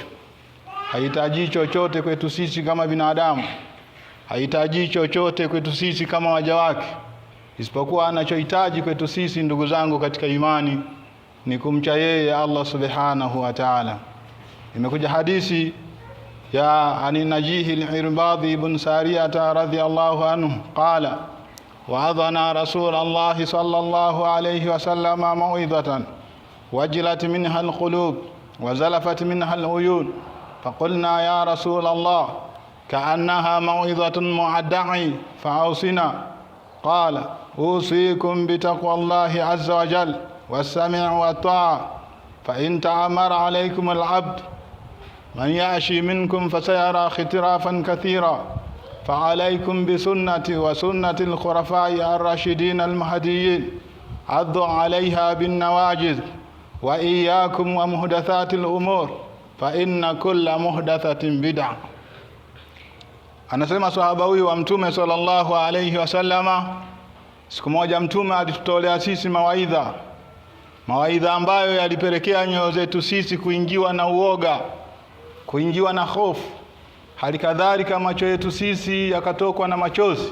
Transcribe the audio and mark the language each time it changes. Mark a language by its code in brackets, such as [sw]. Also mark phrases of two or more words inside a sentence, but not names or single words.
[sw] Hahitaji chochote kwetu sisi kama binadamu, hahitaji chochote kwetu sisi kama waja wake, isipokuwa anachohitaji kwetu sisi, ndugu zangu katika imani, ni kumcha yeye Allah [ar] سبحانه وتعالى. [sw] Imekuja hadithi ya [ar] عن نجيح العرباض بن سارية رضي الله عنه قال وعظنا رسول الله صلى الله عليه وسلم موعظة وجلت منها القلوب وذرفت منها العيون فقلنا يا رسول الله كأنها موعظة مودع فأوصنا قال أوصيكم بتقوى الله عز وجل والسمع والطاعة فإن تأمر عليكم العبد من يعشي منكم فسيرى اختلافا كثيرا فعليكم بسنتي وسنة الخلفاء الراشدين المهديين عضوا عليها بالنواجذ وإياكم ومحدثات الأمور فإن كل محدثة بدعة. [sw] Anasema sahaba huyu wa Mtume [ar] صلى الله عليه وسلم, [sw] siku moja Mtume alitutolea sisi mawaidha ambayo yalipelekea nyoyo zetu sisi kuingiwa na uoga, kuingiwa na hofu. Halikadhalika macho yetu sisi yakatokwa na machozi.